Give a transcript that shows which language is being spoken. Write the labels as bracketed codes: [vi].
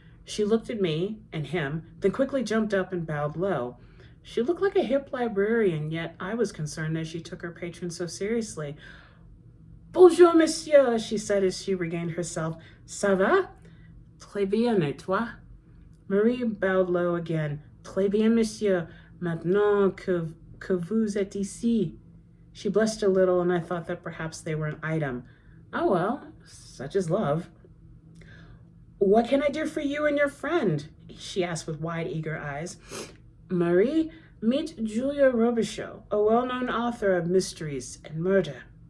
[en] She looked at me and him, then quickly jumped up and bowed low. She looked like a hip librarian, yet I was concerned as she took her patron so seriously. [fr] Bonjour, monsieur, [en] she said as she regained herself. [fr] Ça va? Très bien, et toi? [en] Marie bowed low again. [fr] Très bien, monsieur, maintenant que vous êtes ici. [en] She blushed a little, and I thought that perhaps they were an item. Oh well, such is love. What can I do for you and your friend? She asked with wide, eager eyes. Marie, meet Julia Robichaud, a well-known author of mysteries and murder.